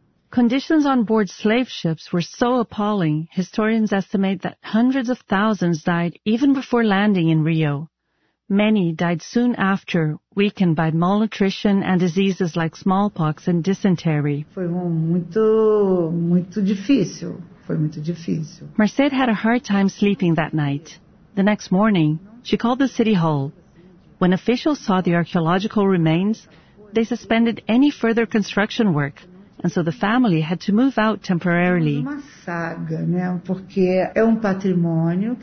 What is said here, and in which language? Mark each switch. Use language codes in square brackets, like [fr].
[en] Conditions on board slave ships were so appalling, historians estimate that hundreds of thousands died even before landing in Rio. Many died soon after, weakened by malnutrition and diseases like smallpox and dysentery. [pt] Foi muito, muito difícil. Foi muito difícil. [en] Merced had a hard time sleeping that night. The next morning, she called the city hall. When officials saw the archaeological remains, they suspended any further construction work, and so the family had to move out temporarily. [pt] Uma saga, né? Porque é patrimônio.